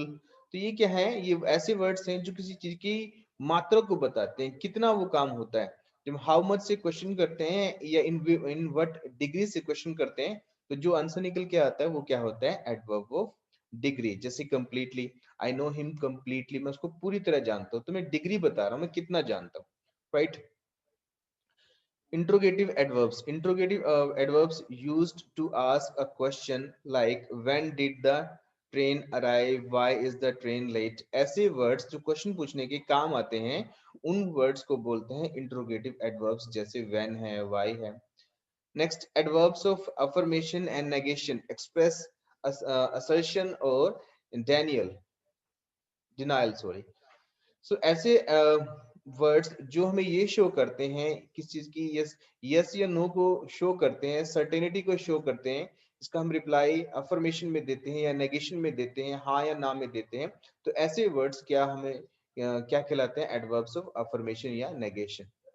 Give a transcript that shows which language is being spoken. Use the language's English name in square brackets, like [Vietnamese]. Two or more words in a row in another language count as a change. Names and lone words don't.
[Hindi] तो ये क्या है, ये ऐसे वर्ड्स हैं जो किसी चीज की मात्रा को बताते हैं, कितना वो काम होता है. जब [English] how much [Hindi] से क्वेश्चन करते हैं या [English] in what degree [Hindi] से क्वेश्चन करते हैं, तो जो आंसर निकल के आता है वो क्या होता है, [English] adverb of degree. [Hindi] जैसे कंप्लीटली, [English] I know him completely, [Hindi] मैं उसको पूरी तरह जानता हूँ. तो मैं डिग्री बता रहा हूँ, मैं कितना जानता हूँ, राइट. [English] Interrogative adverbs. Interrogative adverbs used to ask a question like when did the train arrive, why is the train late. [Hindi] ऐसे words जो question पूछने के काम आते हैं, उन words को बोलते हैं [English] interrogative adverbs. [Hindi] जैसे when है, why है. [English] Next, adverbs of affirmation and negation express assertion or denial, sorry. [Hindi] सो ऐसे वर्ड्स जो हमें ये शो करते हैं किस चीज की, [English] yes, yes [Hindi] या नो को शो करते हैं, सर्टेनिटी को शो करते हैं. इसका हम रिप्लाई अफर्मेशन में देते हैं या नेगेशन में देते हैं, हाँ या ना में देते हैं. तो ऐसे वर्ड्स क्या हमें क्या कहलाते हैं, [English] adverbs of affirmation [Hindi] या नेगेशन.